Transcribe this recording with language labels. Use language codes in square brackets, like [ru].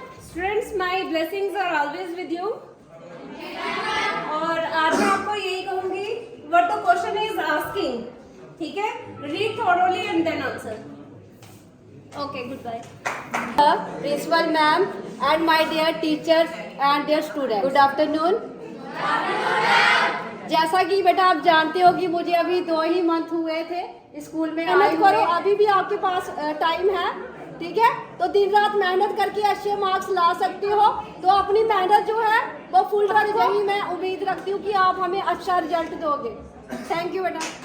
[en] Students, my blessings are always with you. [hi] और आज मैं आपको यही कहूँगी, [en] what the question is asking, [hi] ठीक है? [en] Read thoroughly and then answer. Okay, goodbye. Principal ma'am and my dear teachers and dear students. Good afternoon. [hi] जैसा कि बेटा आप जानते हो कि मुझे अभी 2 ही मंथ हुए थे स्कूल में आए हुए। अभी भी आपके पास टाइम है, ठीक है? तो दिन रात मेहनत करके अच्छे मार्क्स ला सकते हो, तो अपनी मेहनत जो है वो फुल रखो। यही मैं उम्मीद रखती हूँ कि आप हमें अच्छा रिजल्ट दोगे। [en] thank you [hi] बेटा।